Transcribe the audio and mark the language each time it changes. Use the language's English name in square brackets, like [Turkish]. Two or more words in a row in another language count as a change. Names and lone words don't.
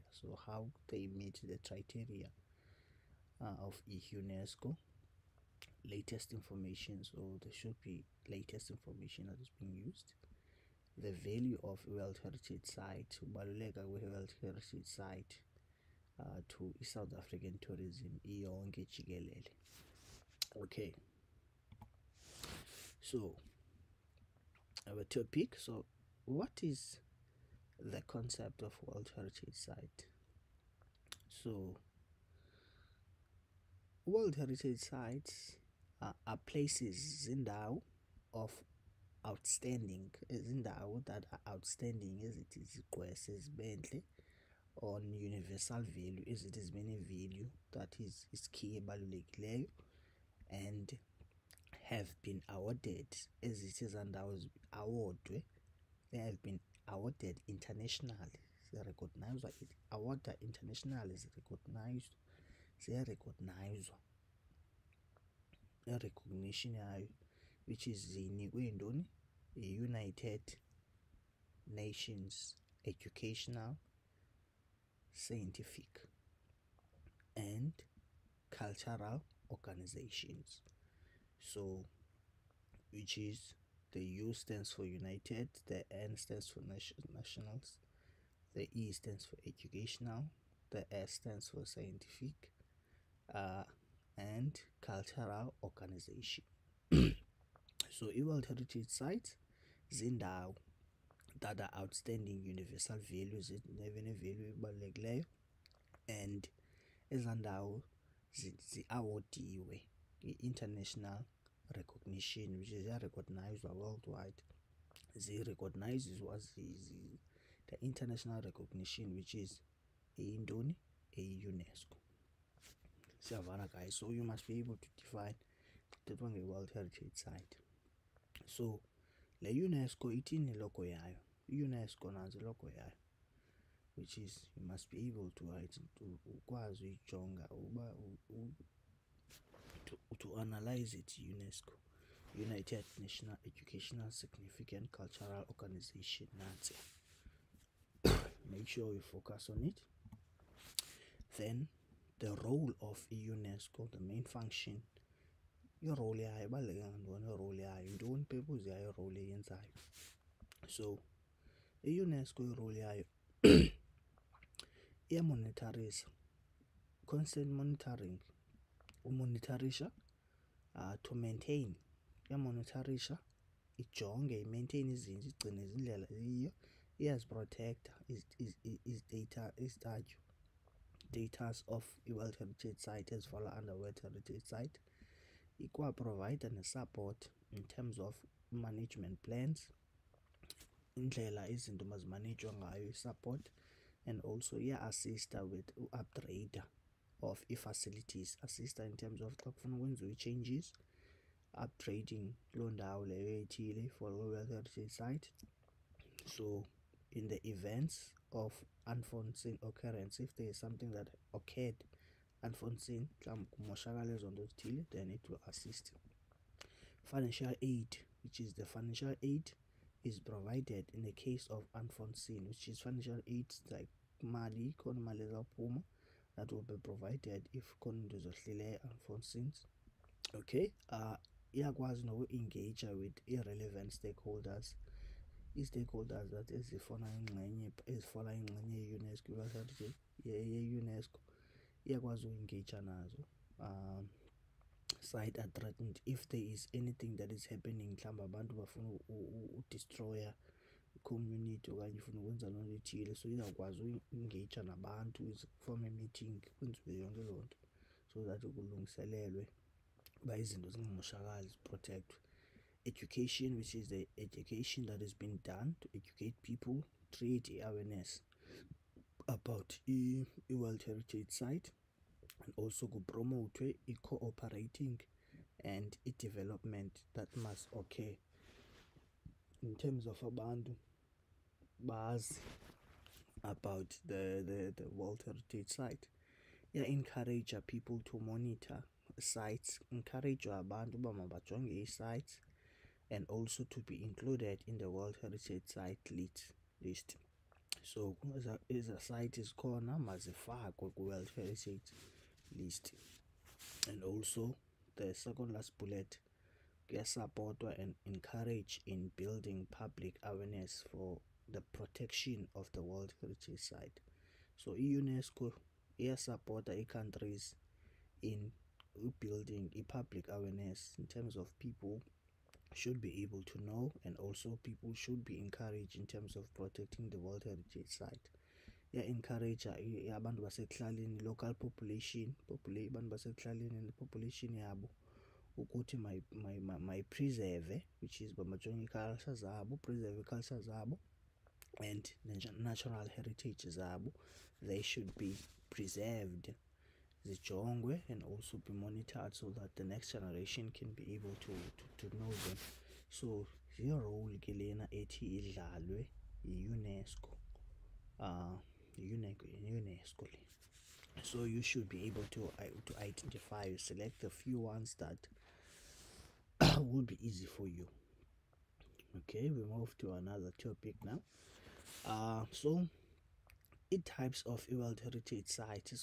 [English] So how they meet the criteria of UNESCO, latest information, so there should be latest information that is being used. The value of World Heritage Site, [Xhosa] ubaluleka kwe-World Heritage Site [English] to South African tourism [Xhosa] iyonke jikelele. [English] Okay, so our topic. So what is the concept of World Heritage Site? So World Heritage Sites are places zindawo of outstanding, izindawo that are outstanding, [Xhosa] ezithi ziqwese zibenhle, [English] on universal value, [Xhosa] ezithi zibene [English] value that is key ebalulekileyo, and have been awarded, [Xhosa] ezithi ezandawo awardwe, [English] they have been awarded internationally, ziyarecognizwa, awarded internationally, ziyarecognizwa, [Xhosa] recognition yayo, [English] which is [Xhosa] zinikwe yintoni, [English] United Nations Educational, Scientific and Cultural Organizations. So which is the U stands for United, the N stands for nationals, the E stands for educational, the S stands for scientific, and cultural organization. So World Heritage Sites zindawo that are outstanding universal values, nevene value ebalulekileyo, and [Xhosa] ezandawo zi-awodiwe [English] i-international recognition, which is recognized worldwide. Recognizes the international recognition, which is indoni, a UNESCO. Siyavana guys, so you must be able to define the World Heritage Site. [Xhosa] So le UNESCO ithini logo yayo, UNESCO nanzi logo yayo, [English] which is you must be able to [Xhosa] ukwazi uyijonga uba [English] to analyze it. UNESCO, United National Educational Significant Cultural Organization, nansi. Make sure you focus on it. Then the role of UNESCO, the main function, [Xhosa] i-role yayo ibaluleke ngantoni, i-role yayo yintoni, purpose yayo, i-role eyenzayo. So i-UNESCO i-role yayo iyamonitorisha, [English] constant monitoring, umonitorisha to maintain, [Xhosa] iyamonitorisha, ijonge, i-maintain izinto, igcine izindlela ziyiyo, iyaziprotecta [English] is data of [Xhosa] i-World Heritage Site ezifalla under World Heritage Site. [English] Ikwa-provide ne-support in terms of management plans, [Xhosa] indlela izinto mazimanejwa ngayo, i-support, [English] and also [Xhosa] iya-assista [English] with upgrade of [Xhosa] i-facilities, assista [English] in terms of [Xhosa] xa kufuna kwenziwe i-changes, upgrading kuloo ndawo leyo ethile for World Heritage Site. [English] So in the events of unforeseen occurrence. If there is something that occurred unforeseen, then it will assist. Financial aid, which is the financial aid is provided in the case of unforeseen, which is financial aid like mali that will be provided if unforeseen. [Xhosa] Okay, iyakwazi noku-engage [English] with irrelevant stakeholders. [Xhosa] I-stakeholders that ezifona ingxenye ye-UNESCO, ye-UNESCO iyakwazi uku-engage nazo. [English] Side are threatened if there is anything that is happening, [Xhosa] mhlawumbe abantu bafuna udestroya i-community okanye ifuna ukwenza loo nto ethile, so izawukwazi uku-engage nabantu, [English] form a-meeting, [Xhosa] kwenziwe yonke loo nto so that kulungiselelwe uba izinto zingamoshakali, ziprotectwe. [English] Education, which is the education that has been done to educate people, create awareness about i-World Heritage Site, and also promote i-cooperating and i-development that must occur in terms of [Xhosa] abantu bazi [English] about the World Heritage Site. Encourage people to monitor sites, encourage [Xhosa] abantu uba mabajonge [English] sites, and also to be included in the World Heritage Site list. So as a site is [Xhosa] khona mazifakwe [English] ku-World Heritage list. And also the second last bullet, kuyasupportwa and encourage in building public awareness for the protection of the World Heritage Site. So UNESCO iyasupporta i-countries in building public awareness in terms of people should be able to know, and also people should be encouraged in terms of protecting the World Heritage Site. [Xhosa] Encourage abantu basekuhlaleni, [English] local population, [Xhosa] abantu basekuhlaleni and population yabo ukuthi mayipreserve, [English] which is [Xhosa] bamajonge i-culture zabo, preserve i-culture zabo [English] and natural heritage [Xhosa] zabo. [English] They should be preserved, [Xhosa] zijongwe, [English] and also be monitored so that the next generation can be able to know them. So your role [Xhosa] ke lena ethi idlalwe yi-UNESCO, UNESCO. [English] So you should be able to identify, select a few ones that will be easy for you. Okay, we move to another topic now. So types of World Heritage Sites.